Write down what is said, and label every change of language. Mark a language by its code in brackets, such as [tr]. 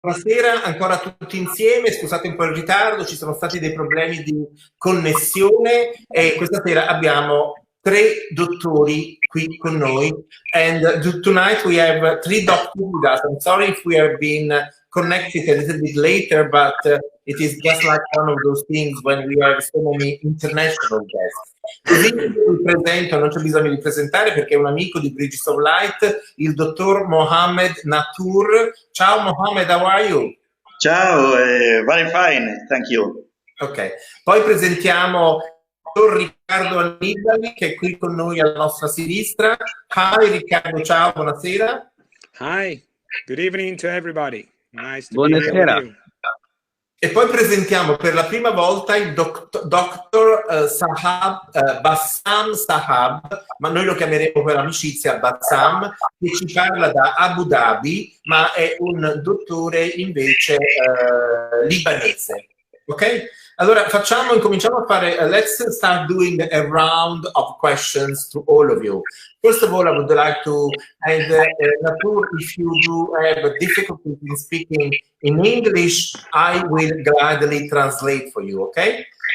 [it] Buonasera ancora tutti insieme, scusate un po' il ritardo, ci sono stati dei problemi di connessione e questa sera abbiamo tre dottori qui con noi [en] and tonight we have three doctors with us. I'm sorry if we have been connected a little bit later, but it is just like one of those things when we have so many international guests. [it] Così vi presento, non c'è bisogno di presentare perché è un amico di Bridges of Light, il dottor Mohammad Natour. [en] Ciao Mohammad, how are you? Ciao, very fine, thank you. [it] Ok, poi presentiamo il dottor Riccardo Annibali che è qui con noi alla nostra sinistra. Hi Riccardo, ciao, buonasera. [en] Hi, good evening to everybody. Nice to be here with you. [it] E poi presentiamo per la prima volta il dottor Saab, Bassam Saab, ma noi lo chiameremo per amicizia Bassam, che ci parla da Abu Dhabi, ma è un dottore invece libanese. Ok? Allora incominciamo a fare, [en] let's start doing a round of questions to all of you. First of all, I would like to, and Natour, if you do have difficulty in speaking in English, I will gladly translate for you, okay?